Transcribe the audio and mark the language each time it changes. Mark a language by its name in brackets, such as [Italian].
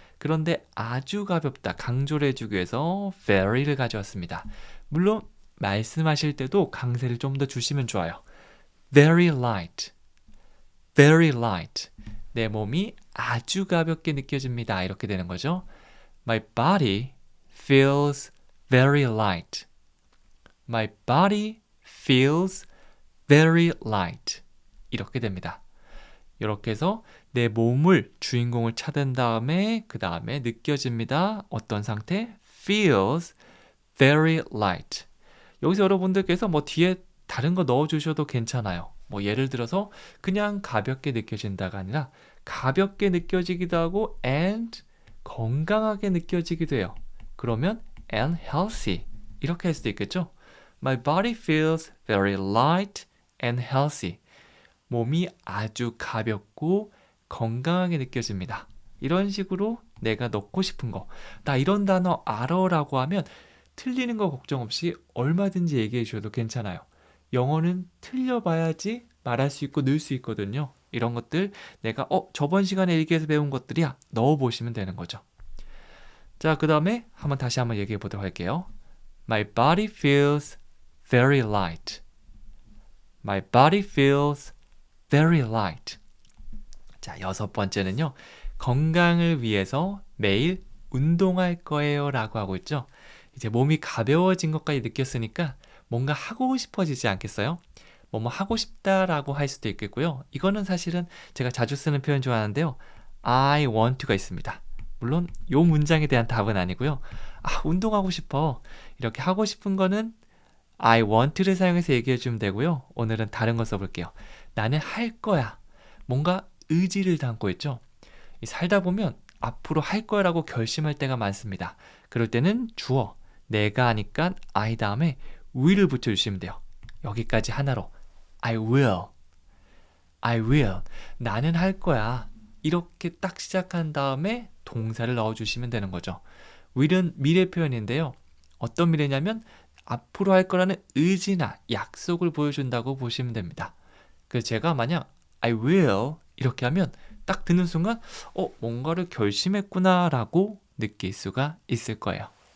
[Korean] 그런데 아주 가볍다 강조를 해주기 위해서 very를 가져왔습니다. 물론 말씀하실 때도 강세를 좀 더 주시면 좋아요. [English] very light, very light. [Korean] 내 몸이 아주 가볍게 느껴집니다. 이렇게 되는 거죠. [English] My body feels very light. My body feels very light. [Korean] 이렇게 됩니다. 이렇게 해서 내 몸을 주인공을 찾은 다음에 그 다음에 느껴집니다. 어떤 상태? [English] feels very light. [Korean] 여기서 여러분들께서 뭐 뒤에 다른 거 넣어주셔도 괜찮아요. 뭐 예를 들어서 그냥 가볍게 느껴진다가 아니라 가볍게 느껴지기도 하고 and 건강하게 느껴지기도 해요. 그러면 [English] and healthy [Korean] 이렇게 할 수도 있겠죠. [English] My body feels very light and healthy. [Korean] 몸이 아주 가볍고 건강하게 느껴집니다. 이런 식으로 내가 넣고 싶은 거, 나 이런 단어 알아라고 하면 틀리는 거 걱정 없이 얼마든지 얘기해 주셔도 괜찮아요. 영어는 틀려봐야지 말할 수 있고 늘 수 있거든요. 이런 것들 내가 저번 시간에 일기에서 배운 것들이야 넣어보시면 되는 거죠. 자, 그 다음에 다시 한번 얘기해 보도록 할게요. [English] My body feels very light. My body feels very light. [Korean] 자, 6번째는요. 건강을 위해서 매일 운동할 거예요 라고 하고 있죠. 이제 몸이 가벼워진 것까지 느꼈으니까 뭔가 하고 싶어지지 않겠어요? 뭐뭐 하고 싶다라고 할 수도 있겠고요. 이거는 사실은 제가 자주 쓰는 표현 좋아하는데요. [English] I want to가 [Korean] 있습니다. 물론 이 문장에 대한 답은 아니고요. 운동하고 싶어. 이렇게 하고 싶은 거는 [English] I want to [Korean] 를 사용해서 얘기해 주면 되고요. 오늘은 다른 거 써볼게요. 나는 할 거야. 뭔가 의지를 담고 있죠. 살다 보면 앞으로 할 거라고 결심할 때가 많습니다. 그럴 때는 주어, 내가 하니까 I 다음에 will을 붙여주시면 돼요. 여기까지 하나로 [English] I will, I will. [Korean] 나는 할 거야. 이렇게 딱 시작한 다음에 동사를 넣어주시면 되는 거죠. will은 미래 표현인데요. 어떤 미래냐면 앞으로 할 거라는 의지나 약속을 보여준다고 보시면 됩니다. 그래서 제가 만약 [English] I will [Korean] 이렇게 하면 딱 듣는 순간 뭔가를 결심했구나 라고 느낄 수가 있을 거예요.